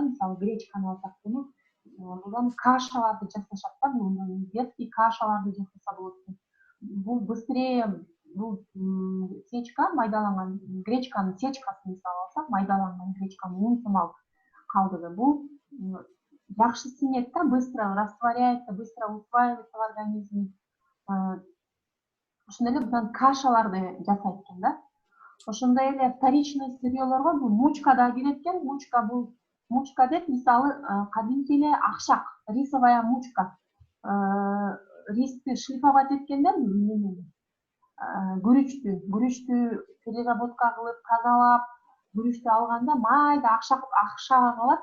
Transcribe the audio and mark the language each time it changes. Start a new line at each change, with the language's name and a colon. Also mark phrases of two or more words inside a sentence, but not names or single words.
Kyrgyz: Мисалы гречканы алсак, будан кашаларды жасашат да. Детский кашаларды жасаса болот. Бул быстрее, бул сечка майдаланган гречканын сечкасын мисалы алсак, майдаланган гречканын ун сымал калдыгы. Бул жакшы сиңет да,
Russian: быстро растворяется, быстро усваивается в организме.
Kyrgyz: Ошондой эле будан кашаларды жасайт экен да. Ошондой эле
Russian: вторичный сырьелорго
Kyrgyz: бул мучка да кирет экен. Мучка деп мисалы кадимки эле акшак,
Russian: рисовая мучка.
Kyrgyz: ристи шлифовать эткенде күрүчтү переработка кылып тазалап күрүчтү алганда майда акшага калат.